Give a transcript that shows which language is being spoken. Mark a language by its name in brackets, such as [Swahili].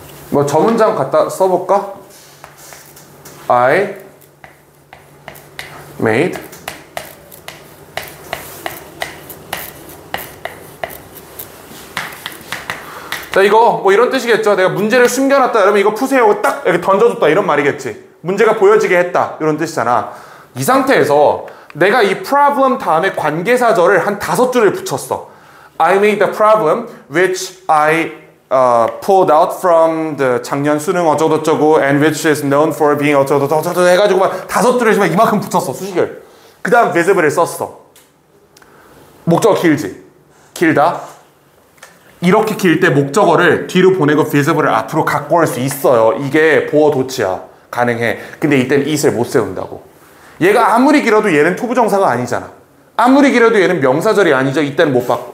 [Korean] 뭐 저 문장 갖다 써볼까? I made 자, 이거 뭐 이런 뜻이겠죠. 내가 문제를 숨겨놨다. 여러분 이거 푸세요. 딱 이렇게 던져줬다. 이런 말이겠지. 문제가 보여지게 했다. 이런 뜻이잖아. 이 상태에서 내가 이 problem 다음에 관계사절을 한 5줄을 붙였어. [English] I made the problem which I pulled out from the [Korean] 작년 수능 어쩌고저쩌고 [English] and which is known for being [Korean] 어쩌고저쩌고 해가지고 막 5줄을 지금 이만큼 붙였어. 수식을. 그 다음 visible을 썼어. 목적어 길지? 길다? 이렇게 길 때 목적어를 뒤로 보내고 visible을 앞으로 갖고 올 수 있어요. 이게 보어 도치야. 가능해. 근데 이때는 it을 못 세운다고. 얘가 아무리 길어도 얘는 투부정사가 아니잖아. 아무리 길어도 얘는 명사절이 아니죠. 이때는 못 바꿔.